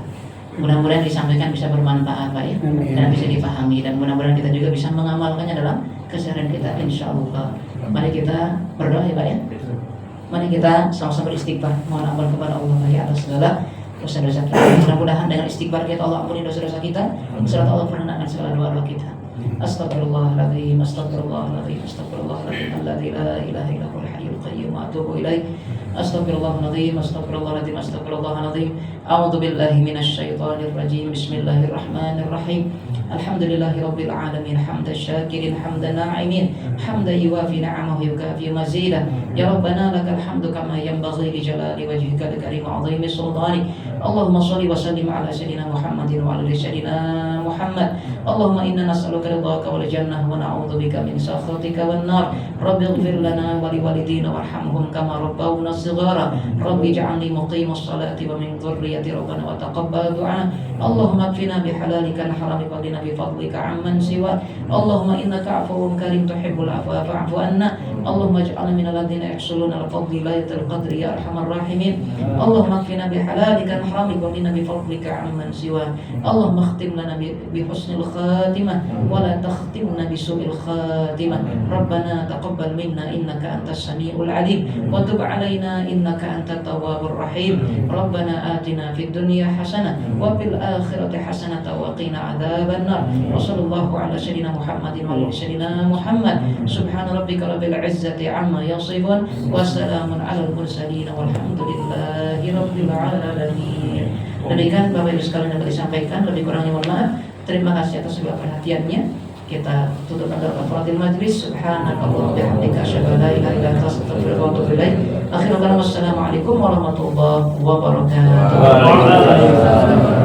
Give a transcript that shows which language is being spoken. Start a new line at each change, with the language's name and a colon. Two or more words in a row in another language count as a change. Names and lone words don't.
Indonesian: Mudah-mudahan disampaikan bisa bermanfaat Pak ya, dan bisa dipahami, dan mudah-mudahan kita juga bisa mengamalkannya dalam keseharian kita
Arabic: إن شاء الله.
Indonesian: Mari kita berdoa ya Pak ya. Mari kita sama-sama beristighfar, mohon ampun kepada Allah Pak ya atas segala dosa-dosa kita. Mudah-mudahan dengan istighfar kita Allah ampuni dosa-dosa kita, serta Allah pernah segala doa-doa kita.
Arabic: أستغفر الله العظيم، أستغفر الله العظيم، أستغفر الله العظيم، الذي لا إله إلا هو الحي القيوم وأتوب إليه. أستغفر الله العظيم، أستغفر الله العظيم، أستغفر الله العظيم. أعوذ بالله من الشيطان الرجيم. بسم الله الرحمن الرحيم. الحمد لله رب العالمين، حمد الشاكرين، حمد الناعمين، حمدا يوافي نعمه يكافئ مزيده. يا ربنا لك الحمد كما ينبغي لجلال وجهك الكريم عظيم سلطانك اللهم صل وسلم على سيدنا محمد وعلى آل سيدنا محمد. اللهم إنا نسألك رضاك والجنة ونعوذ بك من سخطك والنار. رب اغفر لنا ولوالدينا وارحمهم كما ربونا صغارا. رب اجعلني مقيم الصلاة ومن ذريتي ربنا وتقبل دعاء. اللهم اكفنا بحلالك عن حرامك وقنا بفضلك عمن سوى. اللهم إنك عفو كريم تحب العفو فاعف عنا. اللهم اجعلنا من الذين يحصلون الفضل ليلة القدر يا أرحم الراحمين. اللهم اكفنا بحلالك عن حرامك وقنا بفضلك عمن سوى. اللهم اختم لنا بحسن الخاتمة ولا تختمنا بسوء الخاتمة. ربنا تقبل منا إنك أنت السميع العليم وتب علينا إنك أنت التواب الرحيم. ربنا آتنا في الدنيا حسنة وفي الآخرة حسنة وقنا عذاب النار. وصلى الله على سيدنا محمد وعلى سيدنا محمد. سبحان ربك رب العزة عما يصفون وسلام على المرسلين والحمد لله رب العالمين.
Indonesian: Demikian Bapak Ibu sekalian yang disampaikan, lebih kurangnya mohon maaf. Terima kasih atas segala perhatiannya. Kita tutup pada
Arabic: كفارة المجلس. سبحانك اللهم وبحمدك أشهد أن لا إله إلا أنت أستغفرك وأتوب إليك. آخر الكلام، والسلام عليكم ورحمة الله وبركاته.